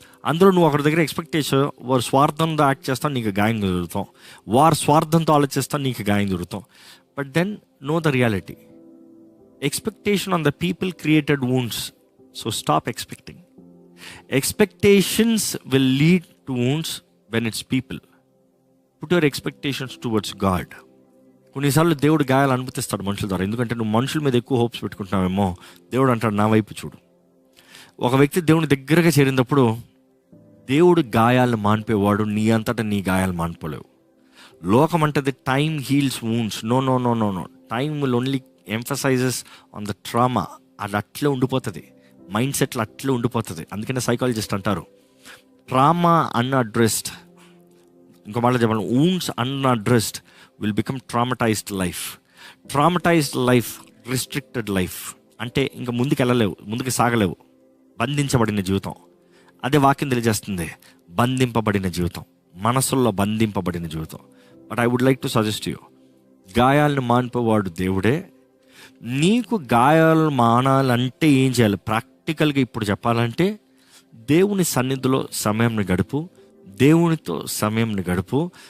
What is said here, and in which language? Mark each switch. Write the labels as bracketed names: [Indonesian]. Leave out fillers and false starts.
[Telugu] అందులో నువ్వు ఒకరి దగ్గర ఎక్స్పెక్టేషన్, వారు స్వార్థంతో యాక్ట్ చేస్తావు, నీకు గాయం జరుగుతాం, వారు స్వార్థంతో ఆలోచిస్తావు, నీకు గాయం జరుగుతాం. [English] But then know the reality. Expectation on the people created wounds. So stop expecting. Expectations will lead to wounds when it's people. Put your expectations towards God. [Telugu] కొన్నిసార్లు దేవుడు గాయాలు అనుమతిస్తాడు మనుషుల ద్వారా. ఎందుకంటే నువ్వు మనుషుల మీద ఎక్కువ హోప్స్ పెట్టుకుంటున్నావేమో. దేవుడు అంటాడు, నా వైపు చూడు. ఒక వ్యక్తి దేవుని దగ్గరగా చేరినప్పుడు దేవుడు గాయాలను మాన్పేవాడు, నీ అంతటా నీ గాయాలు మాన్పోలేవు. లోకం అంటది [English] Time heals wounds. నో. Time will only emphasises on the trauma. [Telugu] అది అట్లే ఉండిపోతుంది, మైండ్ సెట్లు అట్లే ఉండిపోతుంది. అందుకనే సైకాలజిస్ట్ అంటారు, [English] trauma unaddressed, [Telugu] ఇంకో మాట చెప్పాలి, [English] wounds unaddressed will become traumatized life. Traumatized life, restricted life. [Telugu] అంటే ఇంకా ముందుకు వెళ్ళలేవు, ముందుకు సాగలేవు, బంధించబడిన జీవితం. అదే వాక్యం తెలియజేస్తుంది, బంధింపబడిన జీవితం, మనసుల్లో బంధింపబడిన జీవితం. [English] but I would like to suggest you, [Telugu] గాయాలను మాన్పేవాడు దేవుడే. నీకు గాయాలు మానాలంటే ఏం చేయాలి? ప్రాక్టికల్గా ఇప్పుడు చెప్పాలంటే, దేవుని సన్నిధిలో సమయంని గడుపు, దేవునితో సమయంని గడుపు.